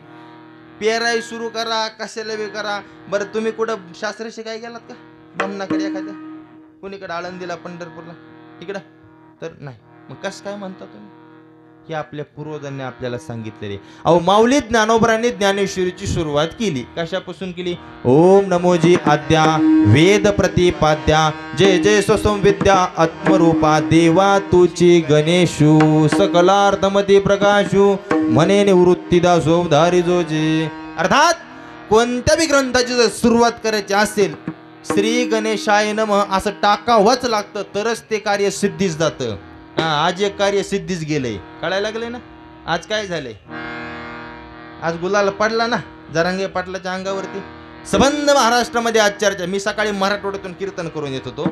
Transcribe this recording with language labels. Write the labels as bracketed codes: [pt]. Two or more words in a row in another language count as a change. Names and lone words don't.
[mr] पेराई सुरू करा, कशाला बी करा. बरं, तुम्ही कुठं शास्त्र शिकाय गेलात का? ब्रह्मणाकडे एखाद्या, कोणीकडे आळंदीला, पंढरपूरला, इकडं तर नाही. मग कसं काय म्हणता तुम्ही? हे आपल्या पूर्वजांनी आपल्याला सांगितलेले. अहो, माऊली ज्ञानोबरांनी ज्ञानेश्वरीची सुरुवात केली. कशापासून केली? ओम नमोजी आद्या वेद प्रतिपाद्या जय जय स्वसंविद्या आत्मरूपा देवा तुची गणेशू सकलार्थमती प्रकाशू म्हणे निवृत्ती दासो धारी जोजे. अर्थात कोणत्याही ग्रंथाची जर सुरुवात करायची असेल [sa] श्री गणेशाय नमः [mr] असं टाकावंच लागतं, तरच ते कार्य सिद्धीस जातं. आज एक कार्य सिद्धीच गेलंय, कळायला लागले ना. आज काय झालंय? आज गुलाल पडला ना जरांगे पाटलाच्या अंगावरती. संबंध महाराष्ट्रामध्ये आज चर्चा. मी सकाळी मराठवाड्यातून कीर्तन करून येत होतो.